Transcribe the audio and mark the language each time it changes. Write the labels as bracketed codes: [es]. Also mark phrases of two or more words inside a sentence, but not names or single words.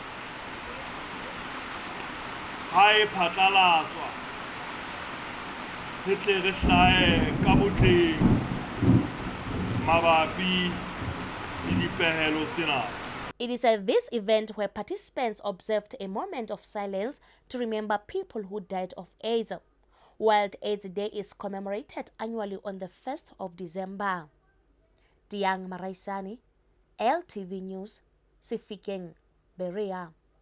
[st] ha e phatlalatswa re tle re hlahe ka botleng mabapi le dipehelo tsena. [en] It is at this event where participants observed a moment of silence to remember people who died of AIDS. World AIDS Day is commemorated annually on the 1st of December. Diang Maraisani, LTV News, Sifikeng, Berea.